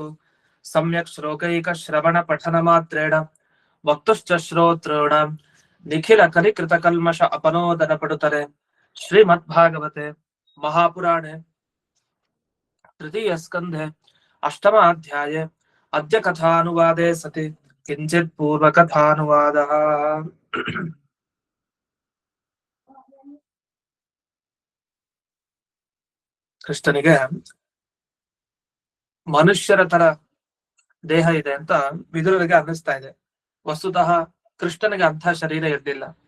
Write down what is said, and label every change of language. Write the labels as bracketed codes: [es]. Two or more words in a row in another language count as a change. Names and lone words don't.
[sa] सम्यक् श्लोकैकश्रवणपठनमात्रेण वक्तुश्च श्रोतॄणां निखिलकलिकृतकल्मष अपनोदनपटुतले श्रीमद्भागवते महापुराणे तृतीयस्कन्धे अष्टमाध्याये अद्य कथानुवादे सति किञ्चित् पूर्वकथानुवादः। [kn] ಕೃಷ್ಣನಿಗೆ ಮನುಷ್ಯರ ತರ ದೇಹ ಇದೆ ಅಂತ ವಿದುರರಿಗೆ ಅನ್ನಿಸ್ತಾ ಇದೆ. ವಸ್ತುತಃ ಕೃಷ್ಣನಿಗೆ ಅಂಥ ಶರೀರ ಇರಲಿಲ್ಲ.